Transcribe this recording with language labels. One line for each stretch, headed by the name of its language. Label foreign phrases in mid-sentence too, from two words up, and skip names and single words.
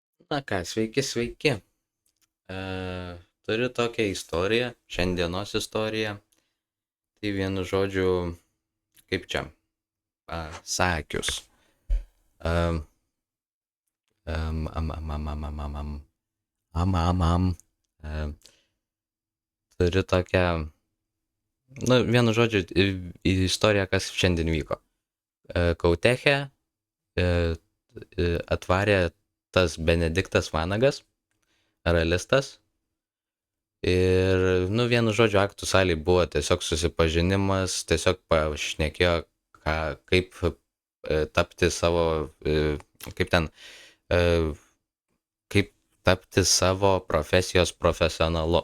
Lithuanian: Na ką, sveiki. E, Turiu tokią istoriją, šiandienos istoriją. Tai vienu žodžiu, kaip čia pasakius. Am, am, am, am, am, am, am, am, am, am. E, Turiu tokią, nu, vienu žodžiu, istoriją, kas šiandien vyko. Kauteche e, atvarė tas Benediktas Vanagas, realistas. Ir, nu, vienu žodžiu, aktų salėj buvo tiesiog susipažinimas, tiesiog pašnekėjo, kaip tapti savo, kaip ten, e, kaip tapti savo profesijos profesionalu.